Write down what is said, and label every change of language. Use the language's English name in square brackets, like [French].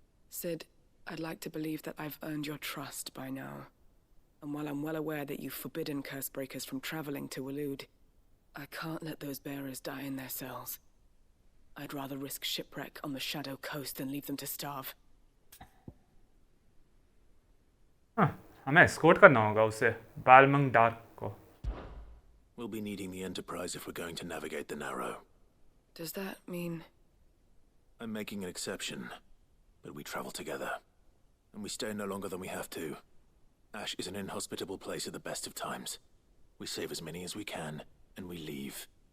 [English] Sid, I'd like to believe that I've earned your trust by now. And while I'm well aware that you've forbidden Cursebreakers from traveling to Walud, I can't let those bearers die in their cells. I'd rather risk shipwreck on the Shadow Coast than leave them to starve. [Hindi] हमें escort करना होगा उसे बालमंग dark को. [English] We'll be needing the Enterprise if we're going to navigate the Narrow. Does that mean... I'm making an exception, but we travel together. And we stay no longer than we have to. Ash is an inhospitable place at the best of times. We save as many as we can, and we leave.